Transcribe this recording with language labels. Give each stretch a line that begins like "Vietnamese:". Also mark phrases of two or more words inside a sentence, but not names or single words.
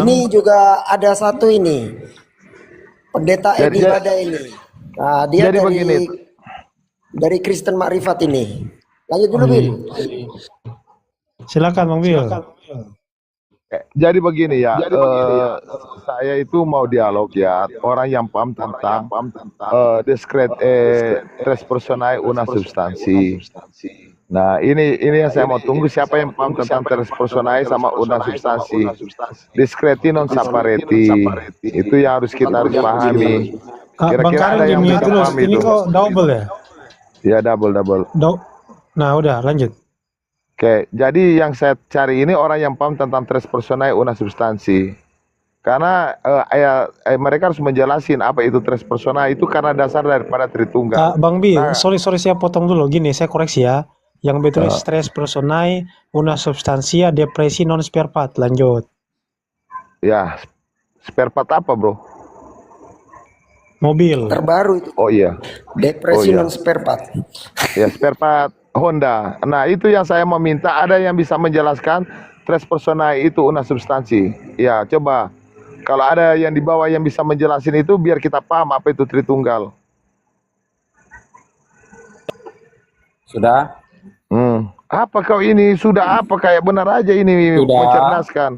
Indonesian: Ini juga ada satu ini. Pendeta Edi Bada ini. Nah, dia dari Kristen Makrifat ini. Lanjut dulu, Bil. Silakan, Bang Bil. Jadi begini ya, saya itu mau dialog ya, orang yang paham tentang
Latin: discret tres personae una substansi.
Indonesian: Nah, ini yang saya mau tunggu, siapa yang paham tentang
Latin: tres personae
Indonesian: sama
Latin: una substansi. Discreti non sapareti.
Indonesian: Itu yang harus kita pahami. Kira-kira ada yang bisa paham itu. Ini kok double ya? Ya, double. Nah, udah lanjut. Oke, jadi yang saya cari ini orang yang paham tentang
Latin: tres personae una substansi.
Indonesian: Karena mereka harus menjelasin apa itu
Latin: tres personae
Indonesian: itu karena dasar daripada Tritunggal. Bang Bi, sorry saya potong dulu. Gini, saya koreksi ya. Yang betul
Latin: tres personae una substansia
Indonesian: depresi non
English: spare part.
Indonesian: Lanjut. Ya,
English: spare part
Indonesian: apa, Bro? Mobil. Terbaru itu. Oh iya. Depresi non
English: spare part.
Indonesian: Ya,
English: spare part
Indonesian: Honda. Nah, itu yang saya meminta, ada yang bisa menjelaskan
Latin: tres personae
Indonesian: itu
Latin: una substansi.
Indonesian: Ya, coba. Kalau ada yang di bawah yang bisa menjelasin itu, biar kita paham apa itu Tritunggal. Sudah? Apa kau ini? Sudah apa? Kayak benar aja ini mencerdaskan.